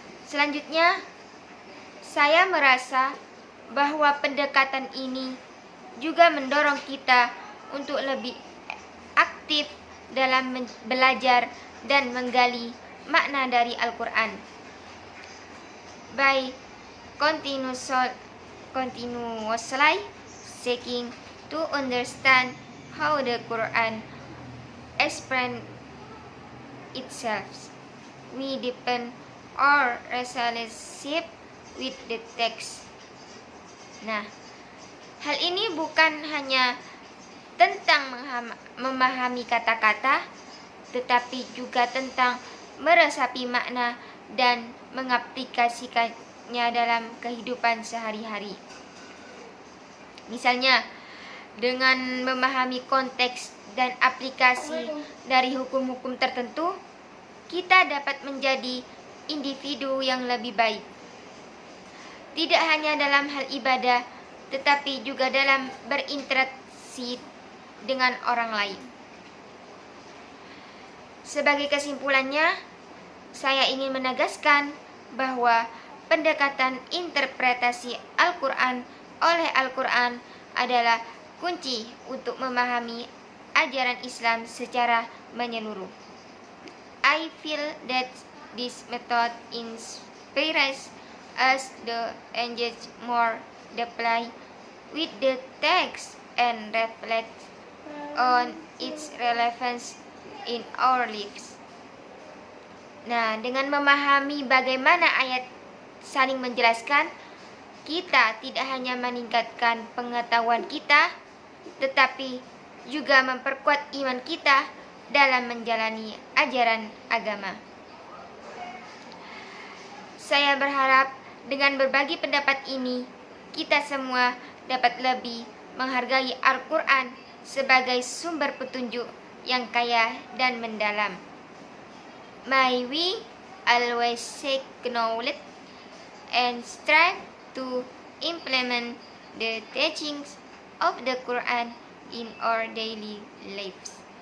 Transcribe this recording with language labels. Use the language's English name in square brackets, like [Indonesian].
[Indonesian] Selanjutnya, saya merasa bahwa pendekatan ini juga mendorong kita untuk lebih aktif dalam belajar dan menggali makna dari Al-Quran. [English] By continuously seeking to understand how the Quran explains itself, we deepen our relationship with the text. [Indonesian] Nah, hal ini bukan hanya tentang memahami kata-kata, tetapi juga tentang meresapi makna dan mengaplikasikannya dalam kehidupan sehari-hari. Misalnya, dengan memahami konteks dan aplikasi dari hukum-hukum tertentu, kita dapat menjadi individu yang lebih baik. Tidak hanya dalam hal ibadah, tetapi juga dalam berinteraksi dengan orang lain. Sebagai kesimpulannya, saya ingin menegaskan bahwa pendekatan interpretasi Al-Quran oleh Al-Quran adalah kunci untuk memahami ajaran Islam secara menyeluruh. [English] I feel that this method inspires us to engage more deeply with the text and reflect on its relevance in our lives. [Indonesian] Nah, dengan memahami bagaimana ayat saling menjelaskan, kita tidak hanya meningkatkan pengetahuan kita, tetapi juga memperkuat iman kita dalam menjalani ajaran agama. Saya berharap dengan berbagi pendapat ini, kita semua dapat lebih menghargai Al-Quran sebagai sumber petunjuk yang kaya dan mendalam. [English] May we always seek knowledge and strive to implement the teachings of the Quran in our daily lives.